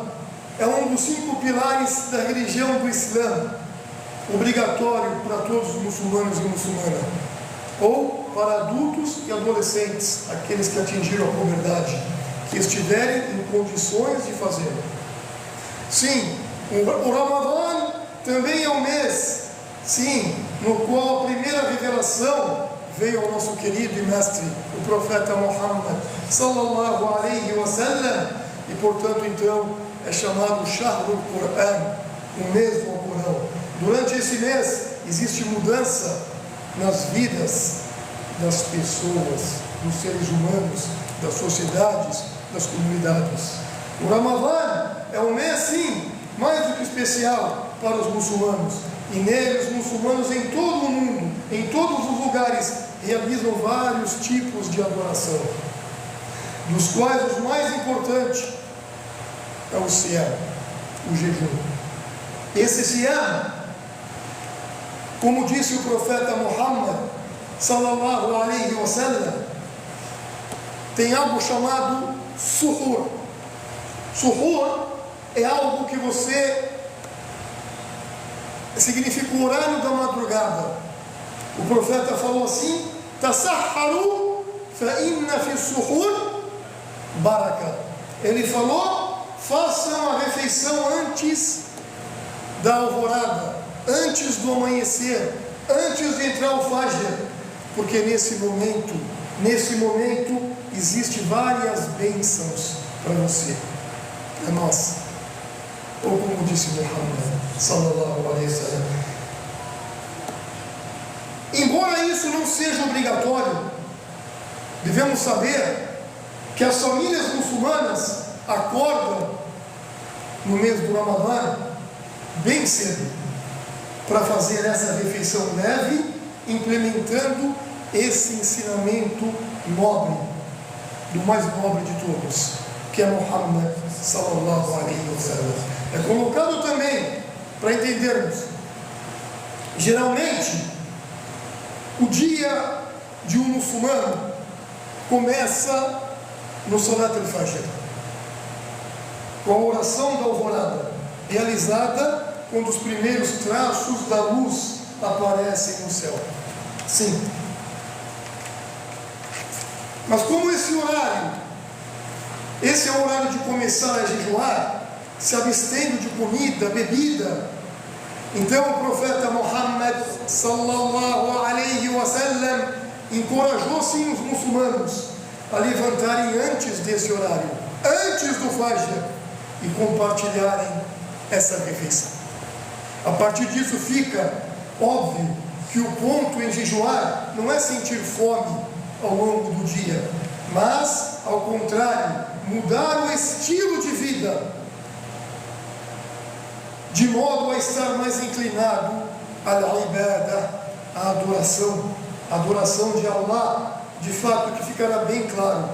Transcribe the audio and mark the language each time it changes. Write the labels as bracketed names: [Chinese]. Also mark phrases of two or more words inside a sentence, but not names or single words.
[Portuguese] É um dos 5 pilares da religião do Islã, obrigatório para todos os muçulmanos e muçulmanas, ou para adultos e adolescentes, aqueles que atingiram a puberdade, que estiverem em condições de fazê-lo. Sim, o Ramadã também é um mês, sim, no qual a primeira revelação veio ao nosso querido e mestre, o profeta Muhammad [Arabic] صلى الله عليه وسلم, [Portuguese] e portanto então é chamado [Arabic] شهر القرآن, [Portuguese] o mês do Alcorão. Durante esse mês existe mudança nas vidas das pessoas, dos seres humanos, das sociedades, das comunidades. O Ramadã é um mês, sim, mais do que especial para os muçulmanos. E nele os muçulmanos em todo o mundo, em todos os lugares, realizam vários tipos de adoração, dos quais os mais importantes é o Siyam, o jejum. Esse Siyam, como disse o profeta Muhammad [Arabic] صلى الله عليه وسلم, [Portuguese] tem algo chamado suhur. Suhur é algo que significa o horário da madrugada. O profeta falou assim: [Arabic] تسحروا فإن في السحور بركة. [Portuguese] Ele falou: façam a refeição antes da alvorada, antes do amanhecer, antes de entrar o Fajr, porque nesse momento existe várias bênçãos para você, para nós. Ou como disse Muhammad [Arabic] صلى الله عليه وسلم. [Portuguese] Embora isso não seja obrigatório, devemos saber que as famílias muçulmanas acordam no mês do Ramadã bem cedo para fazer essa refeição leve, implementando esse ensinamento nobre, do mais nobre de todos, que é Muhammad [Arabic] صلى الله عليه وسلم. [Portuguese] É colocado também, para entendermos, geralmente o dia de um muçulmano começa no [Arabic] صلاة الفجر, [Portuguese] com a oração da alvorada, realizada quando os primeiros traços da luz aparecem no céu. Sim. Mas como esse é o horário de começar a jejuar, se abstendo de comida, bebida, então o profeta Muhammad [Arabic] صلى الله عليه وسلم [Portuguese] encorajou sim os muçulmanos a levantarem antes desse horário, antes do Fajr, e compartilharem essa refeição. A partir disso fica óbvio que o ponto em jejuar não é sentir fome ao longo do dia, mas, ao contrário, mudar o estilo de vida, de modo a estar mais inclinado à ibada, à adoração de Allah, de fato, que ficará bem claro.